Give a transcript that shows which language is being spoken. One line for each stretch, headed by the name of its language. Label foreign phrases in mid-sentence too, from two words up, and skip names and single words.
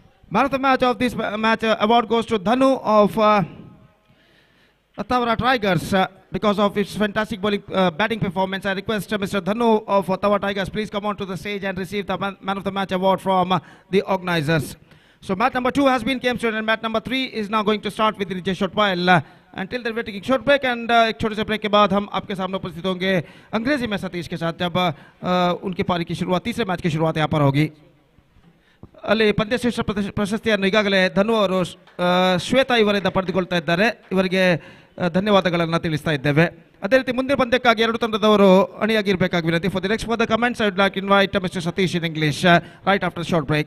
English: Man of the match of this match award goes to Dhanu of Attavara Tigers because of its fantastic batting performance. I request Mr. Dhanu of Attavara Tigers please come on to the stage and receive the man of the match award from the organizers. So match number 2 has been came to and match number 3 is now going to start with the short while. Until then we're taking short break and
Hindi: एक छोटे से ब्रेक के बाद हम आपके सामने उपस्थित होंगे अंग्रेजी में सतीश के साथ जब उनकी पारी की शुरुआत तीसरे मैच की शुरुआत यहाँ पर होगी.
Kannada: ಅಲ್ಲಿ ಪಂದ್ಯಶ್ರೇಷ್ಠ ಪ್ರಶಸ್ತಿಯನ್ನು ಈಗಾಗಲೇ ಧನು ಅವರು ಶ್ವೇತಾ ಇವರಿಂದ ಪಡೆದುಕೊಳ್ತಾ ಇದ್ದಾರೆ. ಇವರಿಗೆ ಧನ್ಯವಾದಗಳನ್ನು ತಿಳಿಸ್ತಾ ಇದ್ದೇವೆ. ಅದೇ ರೀತಿ ಮುಂದಿನ ಪಂದ್ಯಕ್ಕಾಗಿ ಎರಡು ತಂಡದವರು ಅಣಿಯಾಗಿರಬೇಕಾಗಿ ವಿನಂತಿ.
English: for the next for the comments I would like invite Mister Satish in English right after short break.